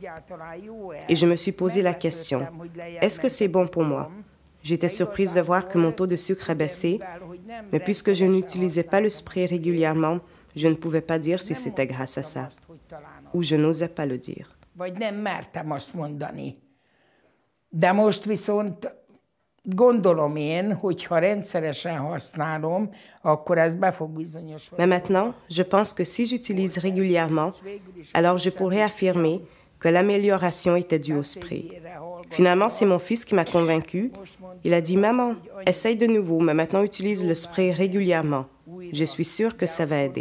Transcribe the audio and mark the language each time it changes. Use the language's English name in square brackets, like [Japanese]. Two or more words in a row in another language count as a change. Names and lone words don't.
[French] Et je me suis posé la question, est-ce que c'est bon pour moi? J'étais surprise de voir que mon taux de sucre a baissé, mais puisque je n'utilisais pas le spray régulièrement, je ne pouvais pas dire si c'était grâce à ça, ou je n'osais pas le dire. [Hungarian] De most viszont gondolom én, hogy ha rendszeresen használom, akkor ez be fog bizonyosodni. [French] Mais maintenant, je pense que si j'utilise régulièrement, alors je pourrais affirmer que l'amélioration était due au spray. Finalement, c'est mon fils qui m'a convaincue. Il a dit « Maman, essaye de nouveau, mais maintenant utilise le spray régulièrement. Je suis sûre que ça va aider.